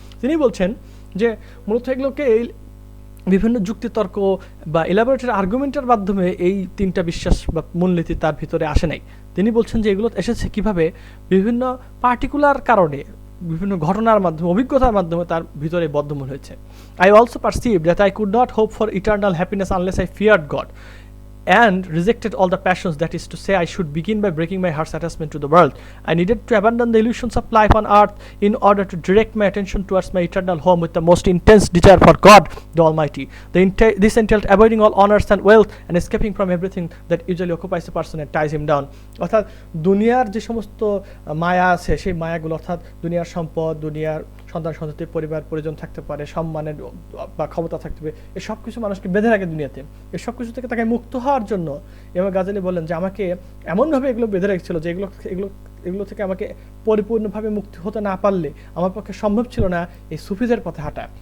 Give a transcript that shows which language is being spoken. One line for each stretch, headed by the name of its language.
Bangla: তিনি বলছেন যে মূলত এগুলোকে এই বিভিন্ন যুক্তিতর্ক বা এলাবোরেটেড আর্গুমেন্টের মাধ্যমে এই তিনটা বিশ্বাস বা মূলনীতি তার ভিতরে আসে নাই। তিনি বলছেন যে এগুলো এসেছে কিভাবে, বিভিন্ন পার্টিকুলার কারণে, বিভিন্ন ঘটনার মাধ্যমে, অভিজ্ঞতার মাধ্যমে তার ভিতরে বদ্ধমূল হয়েছে।
English: I also perceive that I could not hope for eternal happiness unless I feared God and rejected all the passions, that is to say, I should begin by breaking my heart's attachment to the world. I needed to abandon the illusions of life on earth in order to direct my attention towards my eternal home with the most intense desire for God the Almighty. This entailed avoiding all honors and wealth and escaping from everything that usually occupies a person and ties him down.
Bangla: অর্থাৎ দুনিয়ার যে সমস্ত মায়া আছে, সেই মায়াগুলো, অর্থাৎ দুনিয়ার সম্পদ, দুনিয়ার সন্তান সন্ততি, পরিবার পরিজন থাকতে পারে, সম্মানের বা ক্ষমতা থাকতে পারে, এই সব কিছু মানুষকে বেঁধে রাখে দুনিয়াতে। এই সব কিছু থেকে তাকে মুক্ত হওয়ার জন্য ইমাম গাজ্জালী বলেন যে আমাকে এমনভাবে এগুলো বেঁধে রেখেছিল যে এগুলো থেকে আমাকে পরিপূর্ণভাবে মুক্তি হতে না পারলে আমার পক্ষে সম্ভব ছিল না এই সুফিদের পথে হাঁটা।